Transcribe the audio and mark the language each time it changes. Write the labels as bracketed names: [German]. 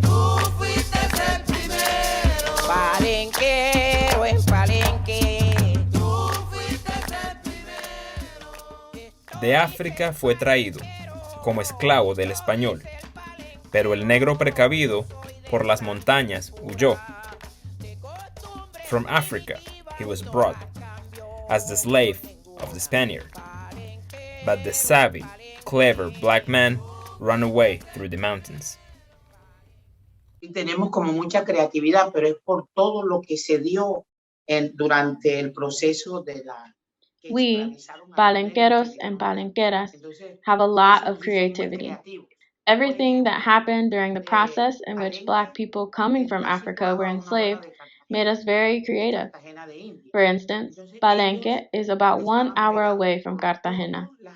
[Spanish] Tú fuiste el primero. Palenquero en Palenque. De África fue traído como esclavo del español, pero el negro precavido por las montañas huyó. [English] From Africa he was brought as the slave of the Spaniard, but the savvy, clever black man ran away through the mountains. [Spanish] Y tenemos como mucha creatividad, pero es por todo lo que se dio durante el proceso de la... [English] We, Palenqueros and Palenqueras, have a lot of creativity. Everything that happened during the process in which black people coming from Africa were enslaved made us very creative. For instance, Palenque is about 1 hour away from Cartagena.